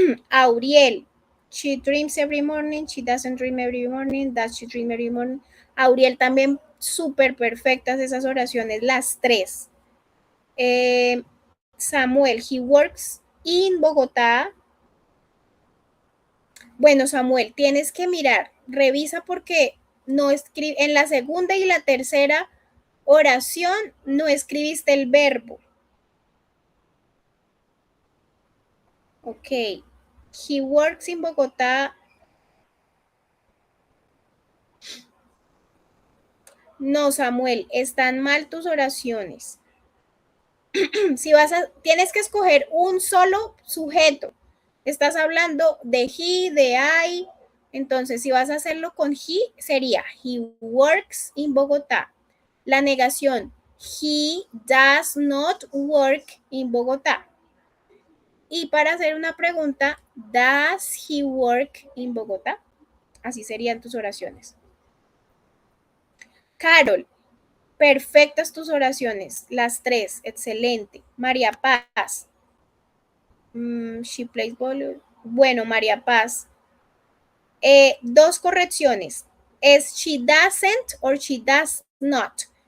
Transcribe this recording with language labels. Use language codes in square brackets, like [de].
[en] Auriel, she dreams every morning, she doesn't dream every morning, does she dream every morning. [es] Auriel también súper perfectas esas oraciones, las tres. [en] Samuel, he works in Bogotá. [es] Bueno, Samuel, tienes que mirar, revisa porque no escribe, en la segunda y la tercera oración no escribiste el verbo. [en] Ok. He works in Bogotá. [es] No, Samuel, están mal tus oraciones. Si tienes que escoger un solo sujeto. Estás hablando de he, de I. Entonces, si vas a hacerlo con he, sería [en] he works in Bogotá. [es] La negación, [en] he does not work in Bogotá. [es] Y para hacer una pregunta, [en] does he work in Bogotá? [es] Así serían tus oraciones. Carol, perfectas tus oraciones, las tres, excelente. [en] María Paz, she plays volleyball. [es] Bueno, María Paz, dos correcciones. ¿Es [en] she doesn't or she does not?